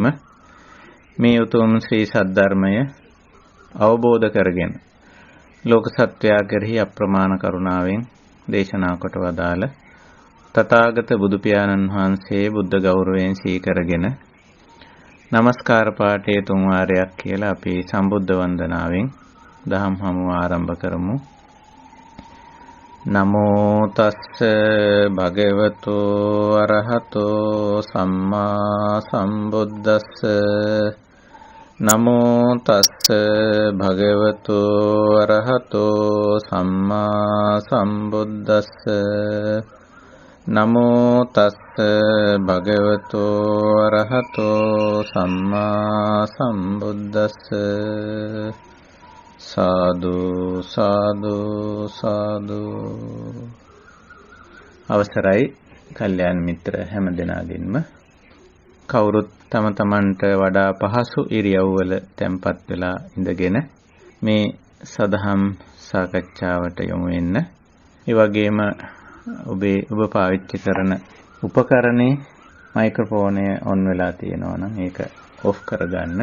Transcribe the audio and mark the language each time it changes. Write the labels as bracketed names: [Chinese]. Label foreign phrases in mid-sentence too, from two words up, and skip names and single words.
[Sinhala] මේ උතුම් ශ්‍රී සද්ධර්මය අවබෝධ කරගෙන ලෝක සත්වයා කෙරෙහි අප්‍රමාණ කරුණාවෙන් දේශනා කොට වදාළ තථාගත බුදු පියාණන් වහන්සේ බුද්ධ ගෞරවයෙන් සීකරගෙන නමස්කාර පාඨයේ 3 වාරයක් කියලා අපි සම්බුද්ධ වන්දනාවෙන් දහම් හමුව ආරම්භ කරමු. [Pali] නමෝ තස්ස භගවතු අරහතෝ සම්මා සම්බුද්දස්ස. නමෝ තස්ස භගවතු අරහතෝ සම්මා සම්බුද්දස්ස. නමෝ තස්ස භගවතු අරහතෝ සම්මා සම්බුද්දස්ස. [Sinhala] සාදු සාදු සාදු. අවසරයි කල්යාණ මිත්‍ර හැම දෙනාගින්ම කවුරුත් තම තමන්ට වඩා පහසු ඉරියව්වල තැන්පත් වෙලා ඉඳගෙන මේ සදහම් සාකච්ඡාවට යොමු වෙන්න. ඒ වගේම ඔබ පාවිච්චි කරන උපකරණේ මයික්‍රොෆෝනය ඔන් වෙලා තියෙනවා නම් ඒක ඔෆ් කරගන්න.